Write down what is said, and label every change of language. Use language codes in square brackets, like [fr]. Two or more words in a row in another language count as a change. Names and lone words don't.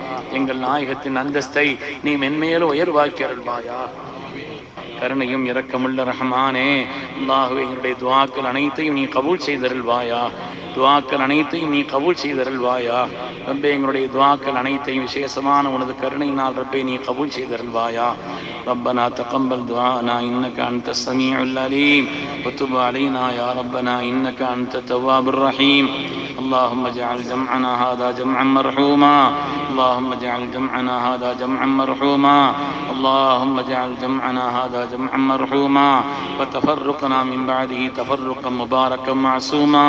[ta] எங்கள் நாயகத்தின் அந்தஸ்தை நீ மென்மேலும் உயர்வாக்கி அருள்வாயா. கருணையும் இரக்கமுள்ள ரஹ்மானே, அல்லாஹ்வே, எங்களுடைய துஆக்கள் அனைத்தையும் நீ கபூல் செய்தருள்வாயா. துஆக்கள் அனைத்தையும் நீ கபூல் செய்தருள்வாயா. ரப்பே, எங்களுடைய துஆக்கள் அனைத்தையும் விசேஷமான உனது கருணையினால் ரப்பே நீ கபூல் செய்தருள்வாயா. [ar] ربنا تقبل دعاءنا إنك أنت السميع العليم وتب علينا يا ربنا إنك أنت التواب الرحيم. اللهم اجعل جمعنا هذا جمعا مرحوما. اللهم اجعل جمعنا هذا جمعا مرحوما. اللهم اجعل جمعنا هذا جمعا مرحوما وتفرقنا من بعده تفرقا مباركا معصوما.